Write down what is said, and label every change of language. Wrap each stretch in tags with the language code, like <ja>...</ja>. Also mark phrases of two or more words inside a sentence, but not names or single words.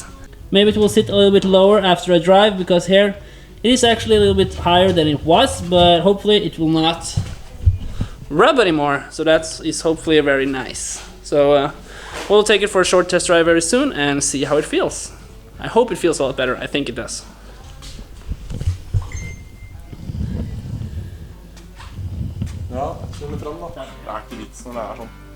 <en>Maybe it will sit a little bit lower after I drive, because here it is actually a little bit higher than it was, but hopefully it will not rub anymore. So that is hopefully very nice. So we'll take it for a short test drive very soon and see how it feels. I hope it feels a lot better. I think it does.</en> <no>Ja, kjør fram da. Det er ikke vits når det er sånn.</no>